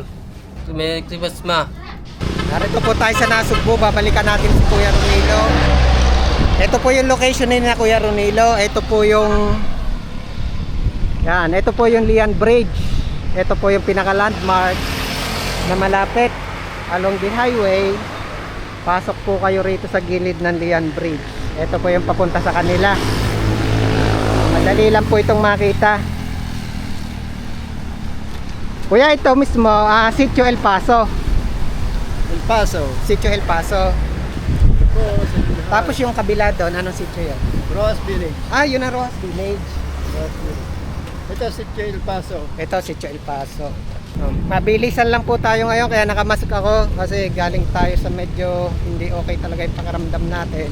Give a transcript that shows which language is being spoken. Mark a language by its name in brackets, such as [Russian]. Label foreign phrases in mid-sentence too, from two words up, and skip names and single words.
[Filipino] May Christmas, ma. Narito po tayo sa Nasugbu. Babalikan natin si Kuya Ronilo. Ito po yung location ni Kuya Ronilo. Ito po yung yan, ito po yung Lian Bridge. Ito po yung pinaka landmark na malapit [English] along the highway. [Filipino] Pasok po kayo rito sa gilid ng Lian Bridge. Ito po yung papunta sa kanila. Madali lang po itong makita. Kuya, ito mismo, Sitio El Paso. El Paso. Sitio El Paso. Po, Tapos yung kabila doon, anong sitio yan? Roas Village. Yun ang Rojas Village. Roas Village. Ito si El Paso. Ito, Sitio El Paso. Mabilisan lang po tayo ngayon, kaya nakamask ako kasi galing tayo sa medyo hindi okay talaga yung pakiramdam natin.